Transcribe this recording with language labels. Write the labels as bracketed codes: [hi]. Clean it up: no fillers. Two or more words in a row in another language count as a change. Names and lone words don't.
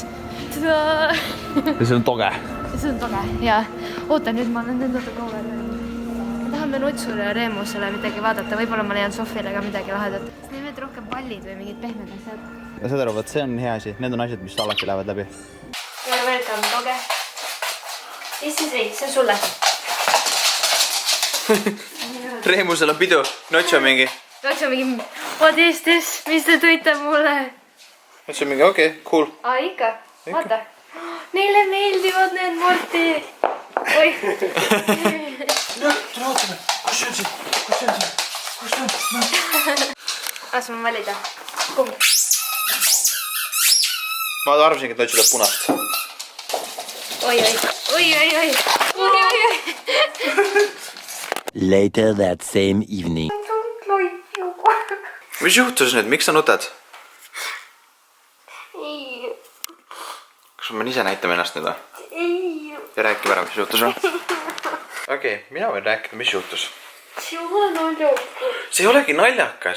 [et] Ja see on toge. See on toge ja oota, nüüd ma olen nende kauga. Me tahame Nutsule ja Reemusele midagi vaadata, võib-olla ma leian Sofile ka midagi lahedat. Kas neil veel rohkem pallid või mingid pehmed asjad? Ja saad aru, võt see on hea asi, need on asjad, mis alati lähevad läbi. Ja welcome, toge. [en] This is [et] Reis, see on sulle. Reemusel on pidu, Notso mingi. Notso mingi, [en] what is this, [et] mis te tõite mulle? Notso mingi, okei, cool. Aa, ikka, vaata. Neile meeldivad need Morti. Oi. Tule ootame, kus see on siin? Kus see on siin? Kus see on? Las ma valida. Kumb? Ma arvasingi, et Notso teeb punast. Oi, oi, oi, oi, oi. Oi, oi, oi. [en] Later that same evening. [et] Mis juhtus nüüd, miks sa nutad? Kas ma ise näitame ennast nüüd või? Ja rääkime ära, mis juhtus või? Okei, mina võin rääkida, mis juhtus. See ei olegi naljakas.